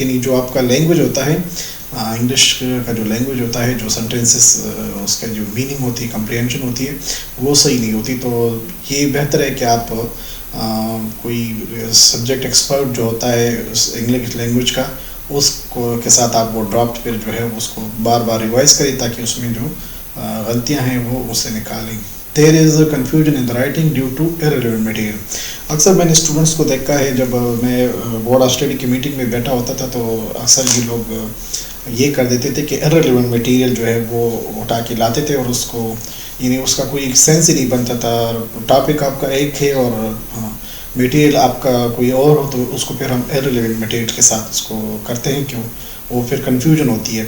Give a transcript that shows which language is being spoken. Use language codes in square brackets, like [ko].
[ur] یعنی جو آپ کا لینگویج ہوتا ہے, انگلش کا جو لینگویج ہوتا ہے, جو سینٹینسز اس کا جو میننگ ہوتی ہے, کمپریہنشن ہوتی ہے, وہ صحیح نہیں ہوتی. تو یہ بہتر ہے کہ آپ کوئی سبجیکٹ ایکسپرٹ جو ہوتا ہے انگلش لینگویج کا, اس کو کے ساتھ آپ وہ ڈرافٹ پھر جو ہے اس کو بار بار ریوائز کریں تاکہ اس میں جو غلطیاں ہیں وہ اس سے نکالیں. [en] There is a confusion in the writing due to irrelevant material. [ur] اکثر میں نے اسٹوڈنٹس کو دیکھا ہے, جب میں بورڈ آف اسٹڈی کی میٹنگ میں بیٹھا ہوتا تھا تو اکثر یہ لوگ یہ کر دیتے تھے کہ [en] irrelevant material [ur] جو ہے وہ اٹھا کے لاتے تھے اور اس کو, یعنی اس کا کوئی سینس ہی نہیں بنتا تھا. ٹاپک آپ کا ایک ہے اور میٹیریل آپ کا کوئی اور ہو, تو اس کو پھر ہم [en] irrelevant material [ur] کے ساتھ اس کو کرتے ہیں, کیوں وہ پھر کنفیوژن ہوتی ہے.